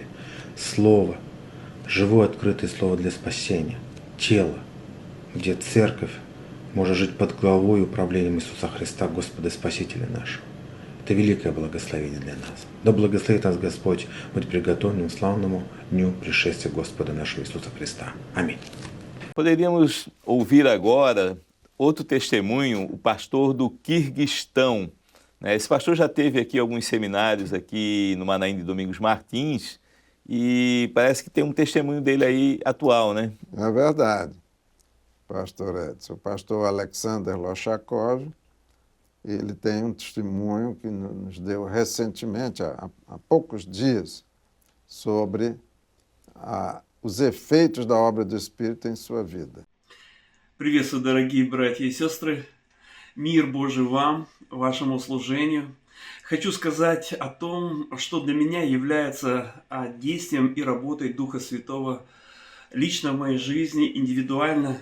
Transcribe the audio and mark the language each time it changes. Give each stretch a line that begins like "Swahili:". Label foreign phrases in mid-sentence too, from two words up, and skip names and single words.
Russian: Слово, живое открытое Слово для спасения. Тело, где Церковь может жить под главой и управлением Иисуса Христа, Господа и Спасителя нашего. Это великое благословение для нас. Да благословит нас Господь быть приготовленным к славному дню пришествия Господа нашего Иисуса Христа. Аминь.
Portuguese: Poderíamos ouvir agora outro testemunho, o pastor do Quirguistão. Esse pastor já teve aqui alguns seminários aqui no Manaim de Domingos Martins e parece que tem um testemunho dele aí atual, né? É verdade, pastor Edson. O pastor Alexander Loshakov, ele tem um testemunho que nos deu recentemente, há poucos dias, sobre os efeitos da obra do Espírito em sua vida.
Russian: Приветствую, дорогие братья и сестры. Мир Божий вам, вашему служению. Хочу сказать о том, что для меня является действием и работой Духа Святого лично в моей жизни, индивидуально.